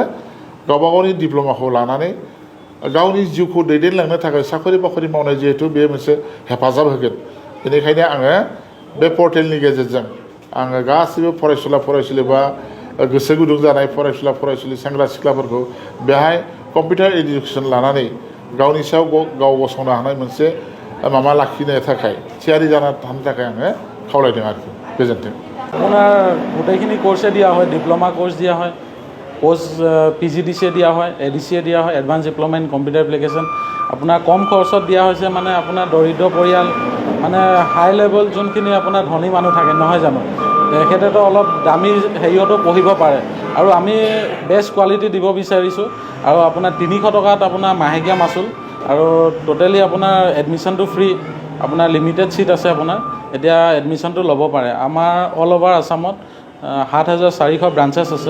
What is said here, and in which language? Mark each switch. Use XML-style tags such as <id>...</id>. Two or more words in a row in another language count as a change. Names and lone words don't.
<brx>गावबा गावनि डिप्ल'माखौ लानानै गावनि जिउखौ दैदेनलांनो थाखाय साखरि बाखरि मावनाय जिहेथु बे मोनसे हेफाजाब होगोन बेनिखायनो आङो बे पर्टेलनि गेजेरजों आङो गासैबो फरायसुला फरायसुलि बा गोसो गुदुं जानाय फरायसुला फरायसुलि सेंग्रा सिख्लाफोरखौ बेहाय</brx> <en>computer education</en> <brx>लानानै गावनि सायाव गाव गसंनो हानाय मोनसे माबा लाखिनो थाखाय थियारि जाना थानो थाखाय आङो खावलायदों आरोखि गोजोन्थों</brx> <as>আপোনাৰ গোটেইখিনি কোৰ্ছে দিয়া হয়</as> <en>diploma course</en> <as>দিয়া হয় পষ্ট PGDCA দিয়া হয় ADCA দিয়া হয়</as> <en>advance diploma in computer</en> <as>এপ্লিকেশ্যন আপোনাৰ কম খৰচত দিয়া হৈছে মানে আপোনাৰ দৰিদ্ৰ পৰিয়াল মানে</as> <en>high level</en> <as>যোনখিনি আপোনাৰ ধনী মানুহ থাকে নহয় জানো তেখেতেতো অলপ দামী হেৰিয়তো পঢ়িব পাৰে আৰু আমি</as> <en>best quality</en> <as>দিব বিচাৰিছোঁ আৰু আপোনাৰ 300 টকাত আপোনাৰ মাহেকীয়া মাচুল আৰু টোটেলি আপোনাৰ এডমিশ্যনটো ফ্ৰী আপোনাৰ</as> <en>limited seat</en> <as>আছে আপোনাৰ এতিয়া এডমিশ্যনটো ল'ব পাৰে আমাৰ</as> <en>all over Assam</en> <as>7,400 ব্ৰাঞ্চেছ আছে।</as>